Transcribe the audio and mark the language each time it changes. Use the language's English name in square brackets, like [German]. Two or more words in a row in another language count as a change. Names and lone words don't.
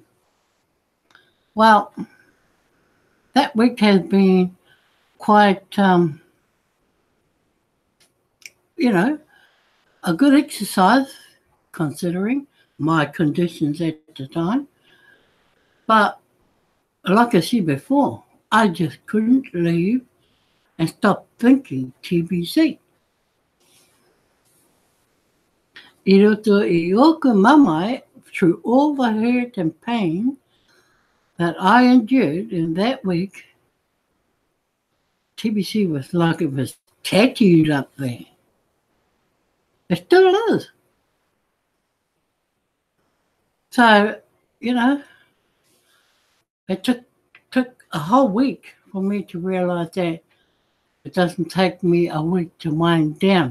[English] Well, that week has been quite, a good exercise considering my conditions at the time. But like I said before, I just couldn't leave and stop thinking TBC. [Māori] I roto I oka mamae, [English] through all the hurt and pain that I endured in that week, TBC was like it was tattooed up there. It still is. So, it took a whole week for me to realise that it doesn't take me a week to wind down.